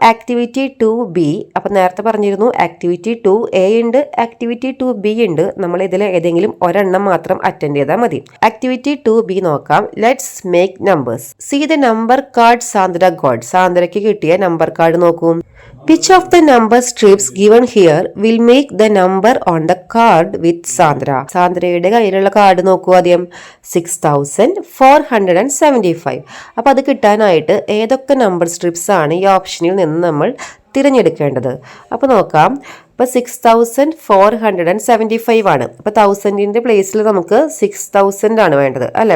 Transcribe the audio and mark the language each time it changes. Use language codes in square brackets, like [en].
[ml] Activity 2B. അപ്പം നേരത്തെ പറഞ്ഞിരുന്നു ആക്ടിവിറ്റി 2A ഉണ്ട്, ആക്ടിവിറ്റി 2B ഉണ്ട്. നമ്മൾ ഇതിൽ ഏതെങ്കിലും ഒരെണ്ണം മാത്രം അറ്റൻഡ് ചെയ്താൽ മതി. ആക്ടിവിറ്റി 2B നോക്കാം. [en] Let's make numbers. See the number card Sandra got. [ml] സാന്ദ്രയ്ക്ക് കിട്ടിയ നമ്പർ കാർഡ് നോക്കൂ. [en] Which of the number strips given here will make the number on the card with Sandra? [ml] സാന്ദ്രയുടെ കയ്യിലുള്ള കാർഡ് നോക്കൂ ആദ്യം. 6475. അപ്പോൾ അത് കിട്ടാനായിട്ട് ഏതൊക്കെ നമ്പർ സ്ട്രിപ്സ് ആണ് ഈ ഓപ്ഷനിൽ നിന്ന് നമ്മൾ തിരഞ്ഞെടുക്കേണ്ടത്? അപ്പോൾ നോക്കാം. ഇപ്പോൾ 6475 ആണ്. അപ്പോൾ 1000ന്റെ പ്ലേസിൽ നമുക്ക് 6000 ആണ് വേണ്ടത് അല്ലേ?